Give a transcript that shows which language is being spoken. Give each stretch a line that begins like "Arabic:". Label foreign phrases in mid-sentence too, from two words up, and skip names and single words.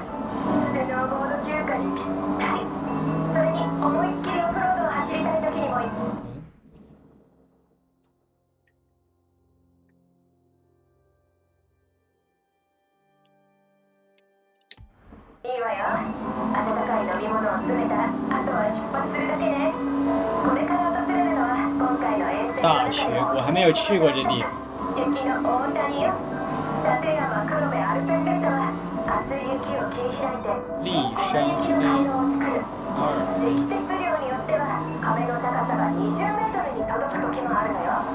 Japanese: スノーボード休暇にぴったり。それに思いっきりオフロードを走りたい時にもいいわよ。温かい飲み物を詰めたらあとは出発するだけね。これから訪れるのは今回の遠征の
Chinese: 大学，我还没有去过这地方。
Japanese: 雪の大谷よ。立山黒部アルペンベルトは厚い雪を切り開いて人工の雪の回廊を作る。積雪量によっては壁の高さが20メートルに届く時もあるのよ。